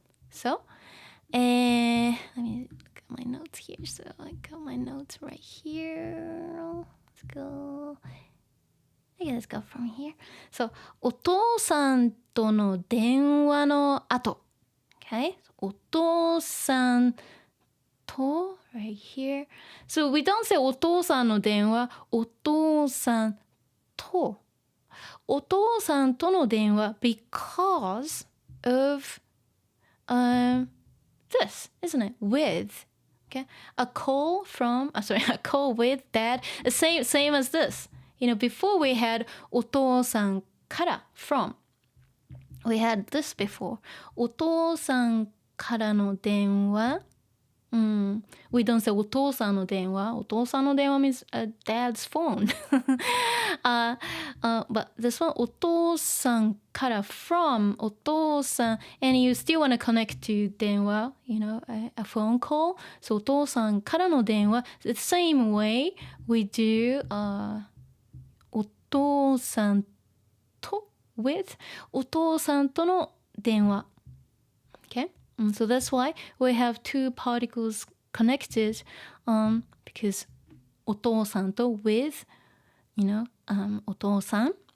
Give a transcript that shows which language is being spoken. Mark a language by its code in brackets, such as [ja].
[en] So, let me look at my notes here. So I got my notes right here. Let's go. Okay, let's go from here. [ja] So, お父さんとの電話の後。Okay? お父さんと [en] right here. So we don't say [ja] お父さんの電話。お父さんと。お父さんとの電話 [en] because of this, isn't it? With, okay? A call with dad. Same as this. You know, before we had [ja] お父さんから [en] from. We had this before. [ja] お父さんからの電話。 [en] We don't say [ja] お父さんの電話。お父さんの電話 [en] means dad's phone. But this one [ja] お父さんから [en] from お父さん and you still want to connect to 電話 you know a phone call. So [ja] お父さんからの電話 [en] the same way we do お父さんと with [ja] お父さんとの電話 [en] Okay?So that's why we have two particles connected because お父さんと with, you know, お父さん